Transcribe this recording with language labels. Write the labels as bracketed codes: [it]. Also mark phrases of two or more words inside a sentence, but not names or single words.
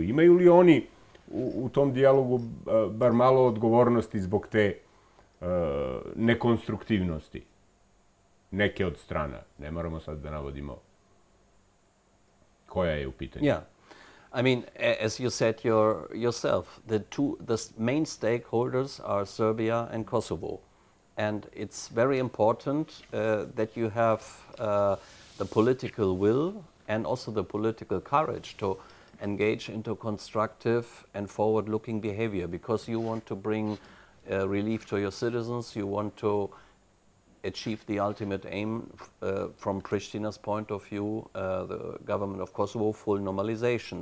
[sr] Imaju li oni u tom dijalogu bar malo odgovornosti zbog te nekonstruktivnosti neke od strana? Ne moramo sad da navodimo koja je u pitanju. [en] Yeah. I mean, as you said yourself, the main stakeholders are Serbia and Kosovo. And it's very important that you have the political will and also the political courage to engage into constructive and forward-looking behavior, because you want to bring relief to your citizens, you want to achieve the ultimate aim from Pristina's point of view, the government of Kosovo, full normalization.